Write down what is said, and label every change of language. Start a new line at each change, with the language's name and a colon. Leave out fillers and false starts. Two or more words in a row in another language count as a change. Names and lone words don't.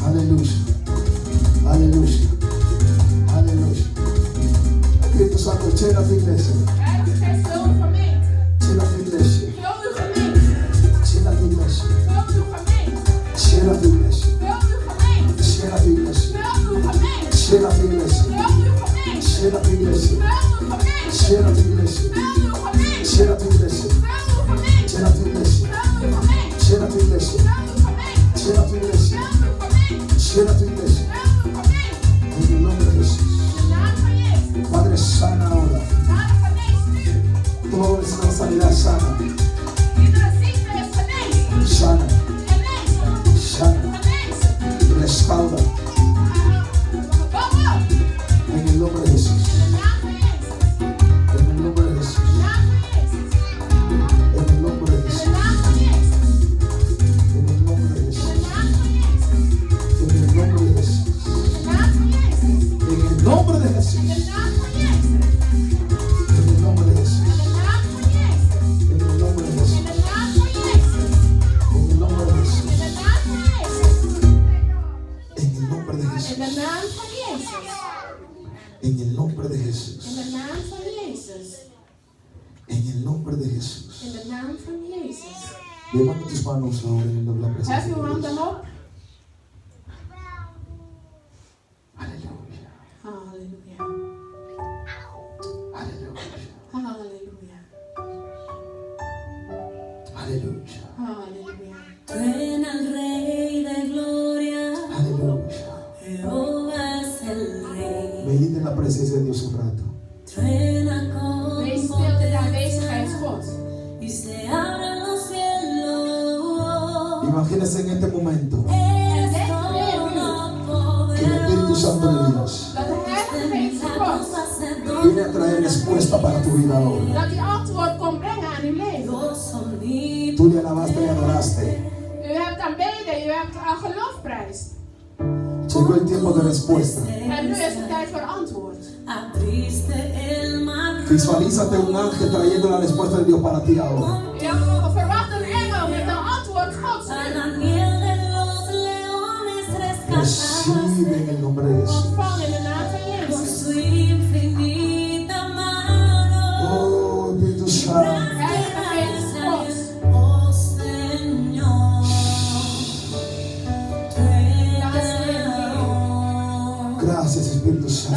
Spanish: Aleluya. Aleluya. Aleluya. Espíritu Santo, llena tu iglesia.
Dutch: Heilige Geest, vul uw gemeente.
Spanish: Llena tu iglesia.
Dutch: Vul uw gemeente.
Spanish: Llena tu iglesia.
Dutch: Vul uw gemeente.
Spanish: Llena tu iglesia.
Dutch: Vul uw gemeente.
Spanish: Llena tu iglesia.
Dutch: Vul uw gemeente.
Spanish: Llena tu iglesia.
Dutch: Vul uw gemeente.
Spanish: Llena tu iglesia.
Dutch: Vul uw gemeente.
Spanish: Llena tu iglesia.
Dutch: Vul uw gemeente.
Spanish: Llena tu iglesia.
Dutch: Vul uw gemeente.
Spanish: Llena tu iglesia.
Dutch: Vul uw gemeente.
Spanish: Llena tu iglesia.
Dutch: Vul uw gemeente.
Spanish: Llena tu iglesia.
Dutch: Vul uw gemeente.
Spanish: Llena tu iglesia.
Dutch: Vul uw gemeente.
Spanish: En el nombre de Jesús.
Dutch: In de naam van Jezus.
Spanish: Padre, sana ahora.
Dutch: Vader, genees nu.
Spanish: Todo es una sanidad sana.
Dutch: Iedere ziekte is genezen.
Spanish: Sana.
Dutch: Genezen.
Spanish: Sana.
Dutch: Genezen.
Spanish: Restaura.
Dutch: Bouw op.
Spanish: En el nombre de Jesús.
Dutch: In de naam van Jezus.
Spanish: En el nombre de Jesús.
Dutch: In de naam van Jezus.
Spanish: En el nombre de
Dutch: In de
Spanish: Jesús.
Dutch: naam van Jezus.
Spanish: En el nombre de
Dutch: In
Spanish: Jesús.
Dutch: de naam van Jezus.
Spanish: En el nombre de Jesús.
Dutch: In de naam van Jezus.
Spanish: En el nombre de Jesús.
Dutch: In de naam van Jezus.
Spanish: En el nombre de Jesús.
Dutch: In de naam van Jezus.
Spanish: En el nombre de Jesús.
Dutch: In de naam van Jezus.
Spanish: En el nombre de Jesús.
Dutch: In de naam van Jezus.
Spanish: En el nombre de Jesús.
Dutch: In de naam van Jezus.
Spanish: En el nombre de Jesús.
Dutch: In de naam van Jezus.
Spanish: En el nombre de Jesús.
Dutch: In de naam van Jezus.
Spanish: Levanta tus manos ahora en la presencia
Dutch: Hef de uw handen
Spanish: Dios.
Dutch: op.
Spanish: Aleluya.
Dutch: Halleluja.
Spanish: Aleluya.
Dutch: Halleluja.
Spanish: Aleluya.
Dutch: Halleluja.
Spanish: Truena el Rey de Gloria, Aleluya. Jehová es el Rey. Medita en la presencia de Dios un rato. Truena con
Dutch: Wees stil in de aanwezigheid Gods.
Spanish: y se abren los cielos. Imagínese en este momento Es que el Espíritu Santo de Dios
Dutch: Dat de Heilige Geest Gods,
Spanish: viene a traer respuesta para tu vida ahora.
Dutch: dat die antwoord komt brengen aan uw leven.
Spanish: Tú le alabaste y adoraste.
Dutch: U hebt aanbeden, u hebt geloofprijs.
Spanish: Llegó el tiempo de respuesta.
Dutch: En nu is het tijd voor antwoord.
Spanish: Abriste el mar. Visualízate un ángel trayendo la respuesta de Dios para ti ahora.
Dutch: Verwacht een engel met een antwoord Gods.
Spanish: A Daniel de los leones rescatar. Recibe en el nombre de Jesús.
Dutch: Ontvang in de naam van
Spanish: Con
Dutch: Jezus.
Spanish: su infinita mano. Oh, Espíritu Santo. Heilige Geest Gods. Oh Señor, Gracias, Espíritu Santo.